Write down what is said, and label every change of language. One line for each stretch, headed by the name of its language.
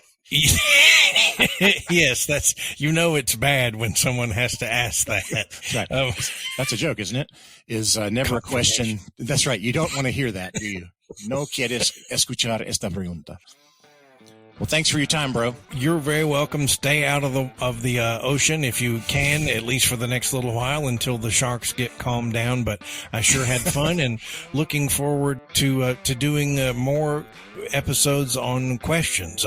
English: Yes, that's, it's bad when someone has to ask that. Right. That's a joke, isn't it? Is never a question. That's right. You don't want to hear that, do you?
Spanish: No quieres escuchar esta pregunta.
English: Well, thanks for your time, bro. You're very welcome. Stay out of the ocean if you can, at least for the next little while until the sharks get calmed down. But I sure had fun and looking forward to doing more episodes on questions.